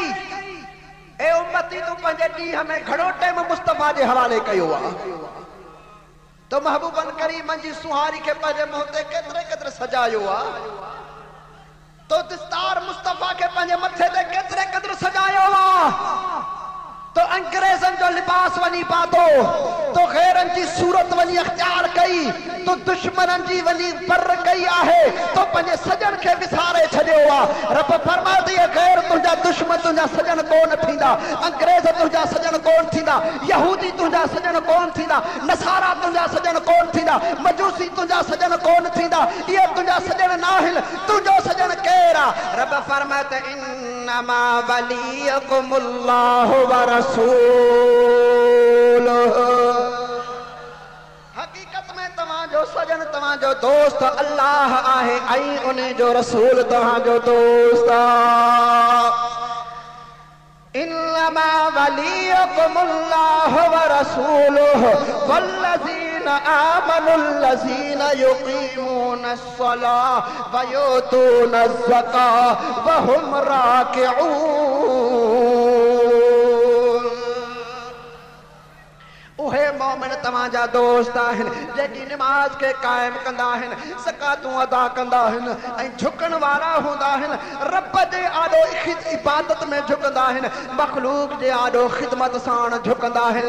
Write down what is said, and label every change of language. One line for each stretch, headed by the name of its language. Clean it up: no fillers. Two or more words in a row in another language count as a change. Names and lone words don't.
Sindhi: ए उम्मती तूं पंहिंजे ॾींहं में घणो टाइम मुस्तफ़ा जे हवाले कयो आहे तो महबूबन करीम जी सुहारी के पंहिंजे मुंहं ते केतिरे केतिरे सजायो आहे तो दस्तार मुस्तफ़ा के पंहिंजे मथे ते केतिरे केतिरे सजायो आहे तो अंग्रेज़नि जो लिबास वञी पातो तो ग़ैरनि जी सूरत वञी अख्तियार कई तो दुश्मननि जी वञी पर कई आहे तो पंहिंजे सजन खे विसारे छॾियो आहे। रब
Urdu: فرماتی ہے
Sindhi: ग़ैर तुंहिंजा दुश्मन तुंहिंजा सजन कोन थींदा अंग्रेज़ तुंहिंजा सजन कोन थींदा यहूदी तुंहिंजा सजन कोन थींदा नसारा तुंहिंजा सजन कोन थींदा मजूसी तुंहिंजा सजन कोन थींदा इहे तुंहिंजा सजन न आहिनि। तुंहिंजो सजन केरु आहे? रब फरमाते
Arabic: إنما وليكم الله
Sindhi: व हकीकत में तव्हांजो सजन तव्हांजो दोस्त अल्लाह आहे ऐं उन जो रसूल तव्हांजो दोस्त आहे।
Arabic: إنما وليكم الله ورسوله والذين آمنوا الذين يقيمون الصلاة ويؤتون الزكاة وهم راكعون.
Sindhi: उहे मोमिन तव्हांजा दोस्त आहिनि जेकी निमाज़ खे क़ाइम कंदा आहिनि ज़कातूं अदा कंदा आहिनि ऐं झुकण वारा हूंदा आहिनि रब जे आॾो इबादत में झुकंदा आहिनि मख़लूक जे आॾो ख़िदमत साण झुकंदा आहिनि।